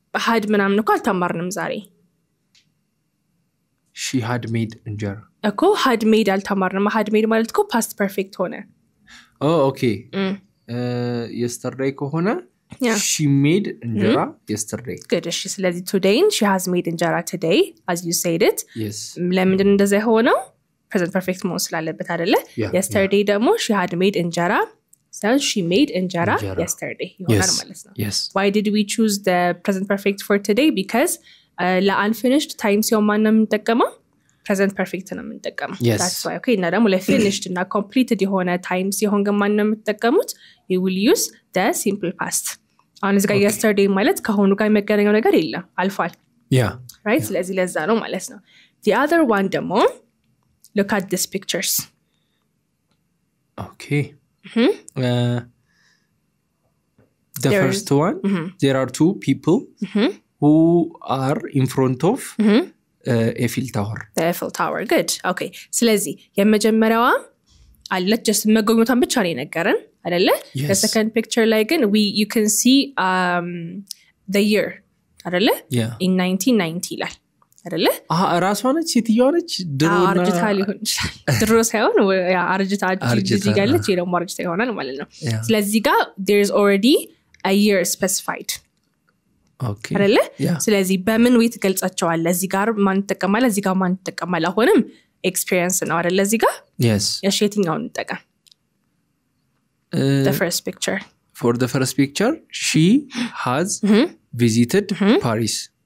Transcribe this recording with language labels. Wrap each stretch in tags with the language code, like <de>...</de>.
<am>had ምናምን እኮ አልተማርንም ዛሬ</am> <en>she had made እንጀራ</en> <am>እኮ had made አልተማርንም had made ማለት እኮ past perfect ሆነ</am> <en>oh okay yesterday</en> <am>ከሆነ</am> <en>she made እንጀራ yesterday good</en> <am>እሺ ስለዚህ</am> <en>today she has made እንጀራ today as you said it yes</en> <am>ለምን እንደዛ ሆነው present perfect መሆን ስላለበት አይደለ yesterday ደግሞ she had made እንጀራ so</am> <en>she made እንጀራ yesterday</en> <am>ይሆናል ማለት ነው</am> <en>why did we choose the present perfect for today because</en> <am>ለunfinished time ሲሆን ማን ነው የምንጠቀመው present perfect ነው የምንጠቀመው that's why okay እና ደግሞ ለfinished እና completed የሆነ time ሲሆን ግን ማን ነው የምንጠቀሙት</am> <en>you will use the simple past</en> <am>አሁን እዚህ ጋር yesterday ማለት ከሆኑ ጋር የሚገናኘው ነገር የለም አልፏል right ስለዚህ ለዛ ነው ማለት ነው</am> <en>the other one</en> <am>ደግሞ</am> <en>look at these pictures okay the first one there are two people who are in front of Eiffel Tower</en> <am>the Eiffel Tower good okay ስለዚህ የመጀመሪያዋ አለች just መጎብኘቷን ብቻ ነው የነገረን አይደለ</am> <en>the second picture</en> <am>ላይ ግን</am> <en>you can see the year</en> <am>አይደለ in 1990 ይላል አይደለ ራሷ ነች ሴትየዋ ነች ድሮና አርጅታ ሊሆን ይችላል ድሮ ሳይሆን ያ አርጅታ እዚህ ጋለች የደሞ አርጅታ ይሆናል ማለት ነው ስለዚህ ጋር</am> <en>there is already a year specified okay</en> <am>አይደለ ስለዚህ በምን ወይ ትገልጻቸዋለህ እዚህ ጋር ማን ተጠቀማለ እዚህ ጋር ማን ተጠቀማለ አሁንም experience ነው አይደለ እዚህ ጋር</am> <en>yes</en> <am>የትኛውን እንጠቀም</am> <en>the first picture for the first picture she has visited Paris</en>